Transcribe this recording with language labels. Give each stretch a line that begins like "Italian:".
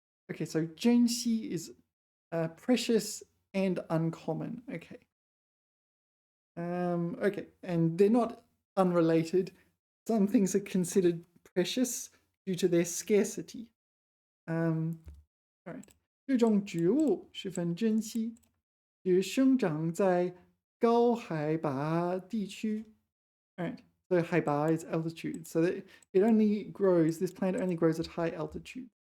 English: Okay, so 珍惜 is precious and uncommon. Okay. Okay, and they're not unrelated. Some things are considered precious due to their scarcity. All right.
Chinese: 这种植物十分珍稀，只生长在高海拔地区.
English: All right. So 海拔 is altitude. So that it only grows, this plant only grows at high altitude.